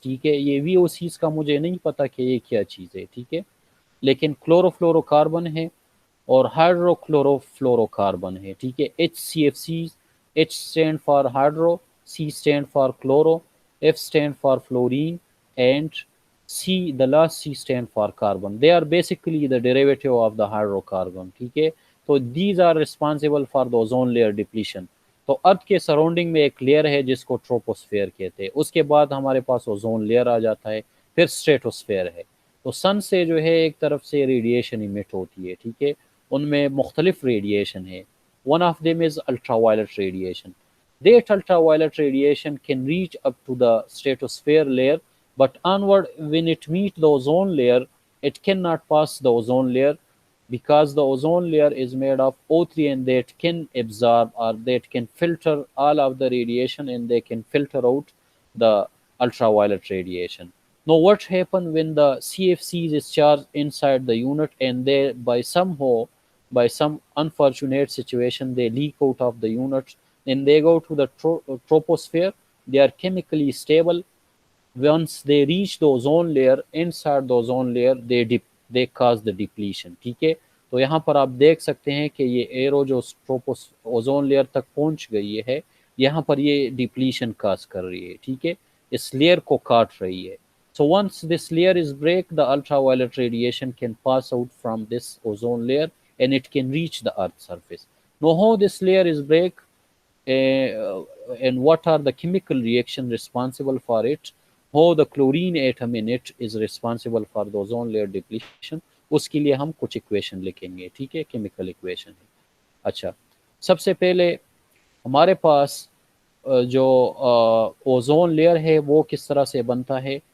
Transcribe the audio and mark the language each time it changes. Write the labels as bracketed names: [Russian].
[Urdu] ٹھیک ہے، یہ وی او سیز کا مجھے نہیں پتا کہ یہ کیا چیز ہے، ٹھیک ہے، لیکن کلورو فلورو کاربن ہے اور ہائیڈرو کلورو فلورو کاربن ہے. ٹھیک ہے، [English] H C F Cs, H stand for hydro, C stand for chloro, F stand for fluorine and C, the last C stand for carbon. They are basically the derivative of the hydrocarbon. [Urdu] ٹھیک ہے، تو [English] these are responsible for the ozone layer depletion. [Urdu] تو ارتھ کے surrounding میں ایک layer ہے جس کو ٹروپوسفیئر کہتے ہیں. اس کے بعد ہمارے پاس اوزون لیئر آ جاتا ہے، پھر اسٹریٹوسفیئر ہے. تو سن سے جو ہے ایک طرف سے ریڈیشن ایمٹ ہوتی ہے، ٹھیک ہے، ان میں مختلف ریڈیشن ہے. [English] One of them is ultraviolet radiation. That ultraviolet radiation can reach up to the stratosphere layer, but onward when it meets the ozone layer, it cannot pass the ozone layer because the ozone layer is made of O3 and that can absorb or that can filter all of the radiation and they can filter out the ultraviolet radiation. Now what happens when the CFCs is charged inside the unit and they by some unfortunate situation they leak out of the unit and they go to the troposphere. They are chemically stable. Once they reach the ozone layer, inside the ozone layer they cause the depletion. [Urdu] ٹھیک ہے، تو یہاں پر آپ دیکھ سکتے ہیں کہ یہ ایرو جو اوزون لیئر تک پہنچ گئی ہے، یہاں پر یہ ڈپلیشن کاز کر رہی ہے. ٹھیک ہے، اس لیئر کو کاٹ رہی ہے. [English] So once this layer is break, the ultraviolet radiation can pass out from this ozone layer and it can reach the earth's surface. Now how this layer is break, and what are the chemical reaction responsible for it, how the chlorine atom in it is responsible for the ozone layer depletion. [Urdu] اس کے لیے ہم کچھ equation لکھیں گے، ٹھیک ہے، chemical equation. اچھا، سب سے پہلے ہمارے پاس جو اوزون لیئر ہے وہ کس طرح سے بنتا ہے.